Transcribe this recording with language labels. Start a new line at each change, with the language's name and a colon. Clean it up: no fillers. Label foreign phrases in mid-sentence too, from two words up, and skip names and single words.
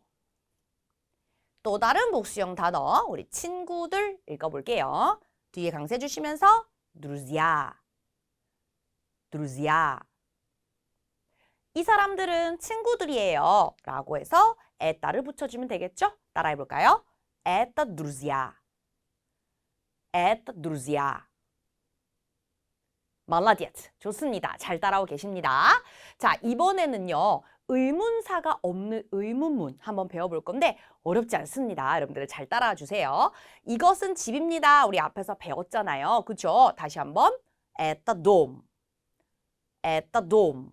Korean: 또 다른 복수형 단어 우리 친구들 읽어볼게요. 뒤에 강세 주시면서
Russian: друзья, друзья.
Korean: 이 사람들은 친구들이에요 라고 해서 에따를 붙여주면 되겠죠? 따라해볼까요?
Russian: Это друзья, это друзья.
Korean: 말라디아츠 좋습니다. 잘 따라오고 계십니다. 자, 이번에는요. 의문사가 없는 의문문 한번 배워볼 건데 어렵지 않습니다. 여러분들 잘 따라와 주세요. 이것은 집입니다. 우리 앞에서 배웠잖아요. 그죠? 다시 한번
Russian: Это дом, Это дом.